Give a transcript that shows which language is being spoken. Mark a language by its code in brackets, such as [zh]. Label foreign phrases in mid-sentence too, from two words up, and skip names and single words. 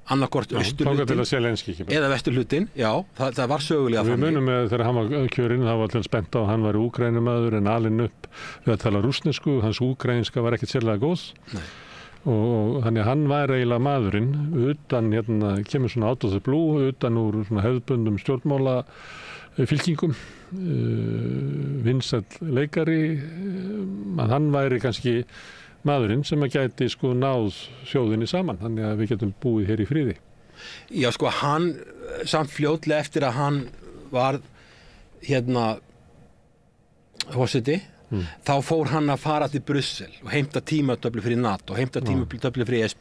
[is] annarkort austurhlutin eða vesturhlutin, já, það var sögulega þannig. Við munum með þegar hann var kjörinn, það var allir spennt á, hann var úkraínumaður en alinn upp við að tala rússnesku, hans úkraínska var ekkert sérlega góð. Nei. Og þannig að hann var eiginlega maðurinn utan, kemur svona [en] out of the blue, [is] utan úr svona hefðbundum stjórnmála fylkingum, vinsæll leikari, að hann væri kannski maðurinn sem að gæti náð þjóðinni saman, þannig að við getum búið hér í friði. Já, hann samt fljótlega eftir að hann var forseti, þá fór hann að fara til Brussel og heimta tímatöflu fyrir NATO, heimta tímatöflu fyrir ESB.